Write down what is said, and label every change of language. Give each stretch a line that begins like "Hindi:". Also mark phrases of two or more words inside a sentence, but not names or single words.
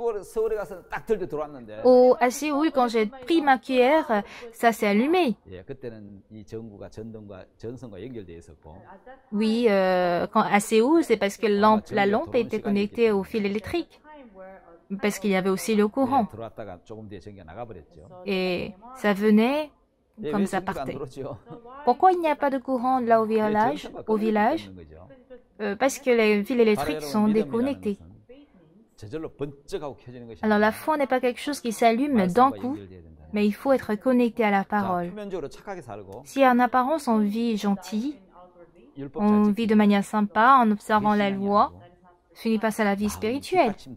French: À Séoul, quand j'ai pris ma cuillère, ça s'est allumé. Oui, à Séoul, c'est parce que la lampe était connectée au fil électrique. parce qu'il y avait aussi le
Korean: 예,
French: courant.
Korean: 들어왔다가 조금 뒤에 전기가 나가버렸죠.
French: Et ça venait
Korean: 예,
French: comme
Korean: 왜
French: ça
Korean: 전기가 안
French: partait.
Korean: 들어오죠?
French: Pourquoi il n'y a pas de courant là au village? Parce que les fils électriques sont déconnectés. Alors la foi n'est pas quelque chose qui s'allume d'un coup, mais il faut être connecté à la parole. Si en apparence on vit gentil, on vit de manière sympa en observant la loi, ce n'est pas ça la vie spirituelle.